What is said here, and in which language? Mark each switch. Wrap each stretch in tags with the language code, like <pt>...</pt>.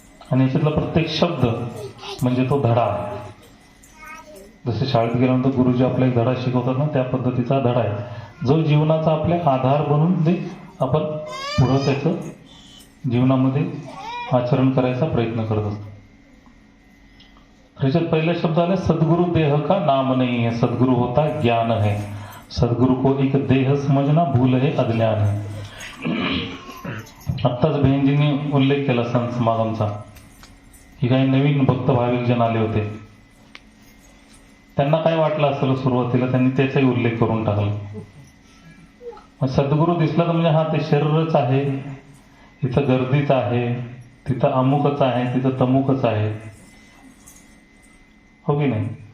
<mr>आणि याच्यातला प्रत्येक शब्द म्हणजे तो धडा आहे। जसे शाळेत गेल्यानंतर गुरुजी आपला एक धडा शिकवतात ना, त्या पद्धतीचा धडा आहे जो जीवनाचा आपल्या आधार बनून ते आपण पुढं त्याचं जीवनामध्ये आचरण करायचा प्रयत्न करत असतो. त्याच्यात पहिला शब्द आला</mr> <hi>सद्गुरु देह का नाम नहीं है, सद्गुरु होता ज्ञान है, सद्गुरु को एक देह समझना भूल है अज्ञान है.</hi> <mr>आत्ताच बहिणजींनी उल्लेख केला संत समागमचा की काही नवीन भक्त भाविक जन आले होते. त्यांना काय वाटलं असेल सुरुवातीला, त्यांनी त्याचाही उल्लेख करून टाकला. मग सद्गुरू दिसला तर म्हणजे हा ते शरीरच आहे, तिथं गर्दीच आहे, तिथं अमुकच आहे, तिथं तमुकच आहे, हो की नाही.</mr>